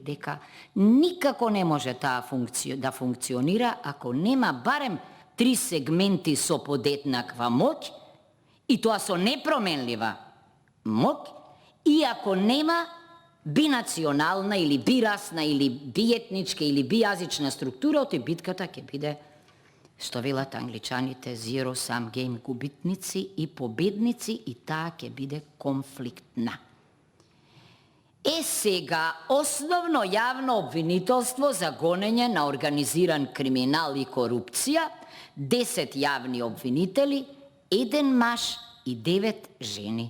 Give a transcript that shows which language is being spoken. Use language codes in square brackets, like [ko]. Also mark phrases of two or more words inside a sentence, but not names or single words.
[mk] дека никако не може таа да функционира ако нема барем 3 сегменти со подеднаква моќ, и тоа со непроменлива моќ, и ако нема бинационална или бирасна или биетничка или бијазична структура, оти битката ќе биде, што велат англичаните, [en] zero sum game, [mk] губитници и победници, и таа ќе биде конфликтна. Сега, основно јавно обвинителство за гонење на организиран криминал и корупција, 10 јавни обвинители, 1 маж и 9 жени.